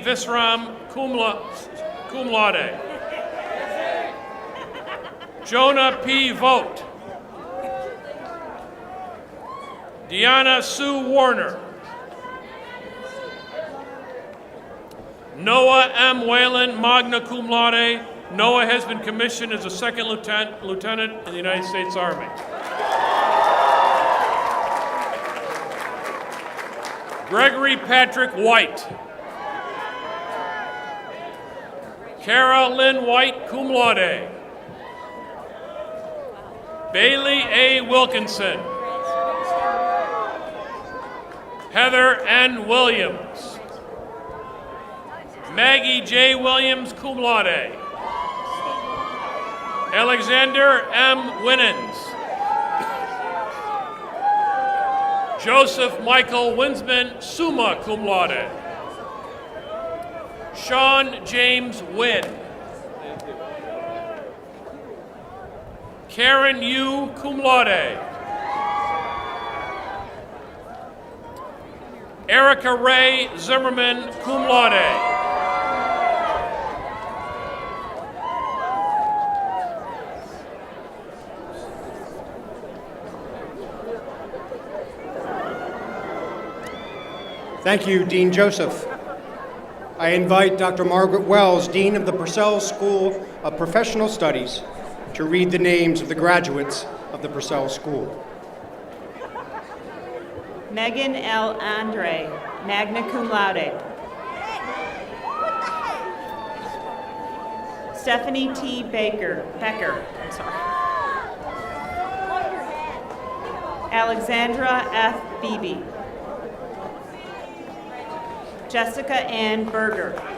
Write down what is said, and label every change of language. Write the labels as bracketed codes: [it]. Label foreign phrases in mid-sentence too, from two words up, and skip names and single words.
[la] Visram, cum laude. Jonah P. Vogt. [en] Deanna Sue Warner. Noah M. [la] Whalen, magna cum laude. [en] Noah has been commissioned as a second lieutenant in the United States Army. Gregory Patrick White. Kara Lynn White, [la] cum laude. [en] Bailey A. Wilkinson. Heather N. Williams. Maggie J. Williams, [la] cum laude. Alexander M. Winans. Joseph Michael Winsman, summa cum laude. [en] Sean James Wynn. Karen Yu, [la] cum laude. Erica Ray Zimmerman, cum laude. [en] Thank you, Dean Joseph. I invite Dr. Margaret Wells, Dean of the Purcell School of Professional Studies, to read the names of the graduates of the Purcell School. Megan L. Andre, [la] magna cum laude. [en] Stephanie T. Becker. Alexandra F. Beebe. Jessica Ann Berger.